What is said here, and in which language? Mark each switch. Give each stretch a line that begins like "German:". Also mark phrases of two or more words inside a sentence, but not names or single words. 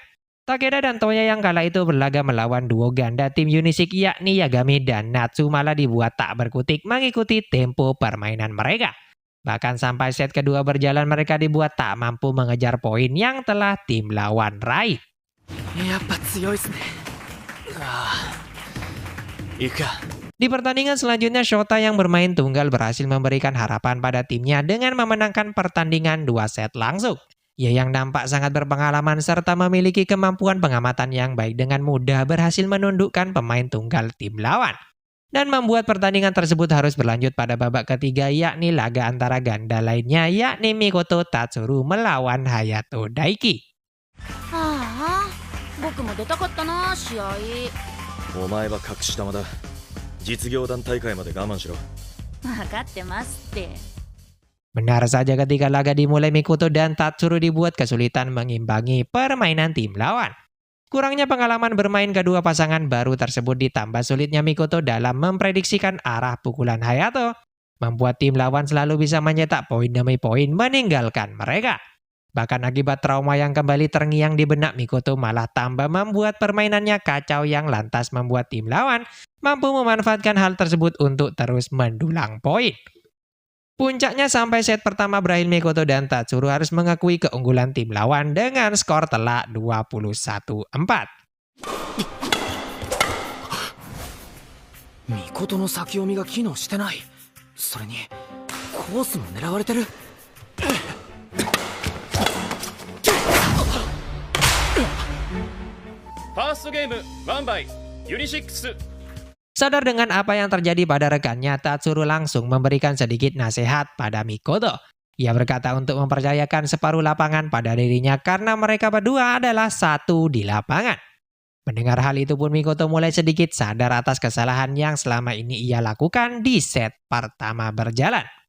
Indonesian: Takeda dan Toya yang kala itu berlaga melawan duo ganda tim Unisik yakni Yagami dan Natsu malah dibuat tak berkutik mengikuti tempo permainan mereka. Bahkan sampai set kedua berjalan mereka dibuat tak mampu mengejar poin yang telah tim lawan raih.
Japanese: やっぱ強いっすね。行くか。
Indonesian: Di pertandingan selanjutnya, Shota yang bermain tunggal berhasil memberikan harapan pada timnya dengan memenangkan pertandingan 2 set langsung. Ia yang nampak sangat berpengalaman serta memiliki kemampuan pengamatan yang baik dengan mudah berhasil menundukkan pemain tunggal tim lawan. Dan membuat pertandingan tersebut harus berlanjut pada babak ketiga yakni laga antara ganda lainnya yakni Mikoto Tatsuru melawan Hayato Daiki.
Japanese: ああ、僕も出たかったな、試合。お前は隠し玉だ。実業団大会まで我慢しろ。分かってますって。
Indonesian: Benar saja ketika laga dimulai, Mikoto dan Tatsuru dibuat kesulitan mengimbangi permainan tim lawan. Kurangnya pengalaman bermain kedua pasangan baru tersebut ditambah sulitnya Mikoto dalam memprediksikan arah pukulan Hayato, membuat tim lawan selalu bisa mencetak poin demi poin meninggalkan mereka. Bahkan akibat trauma yang kembali terngiang di benak Mikoto malah tambah membuat permainannya kacau yang lantas membuat tim lawan mampu memanfaatkan hal tersebut untuk terus mendulang poin. Puncaknya sampai set pertama berakhir Mikoto dan Tatsuro harus mengakui keunggulan tim lawan dengan skor telak 21-4.
Japanese: ミコトの先読みが機能してない。それにコースも狙われてる。
English: first game won by Unisix.
Indonesian: Sadar dengan apa yang terjadi pada rekannya, Tatsuro langsung memberikan sedikit nasihat pada Mikoto. Ia berkata untuk mempercayakan separuh lapangan pada dirinya karena mereka berdua adalah satu di lapangan. Mendengar hal itu pun Mikoto mulai sedikit sadar atas kesalahan yang selama ini ia lakukan di set pertama berjalan.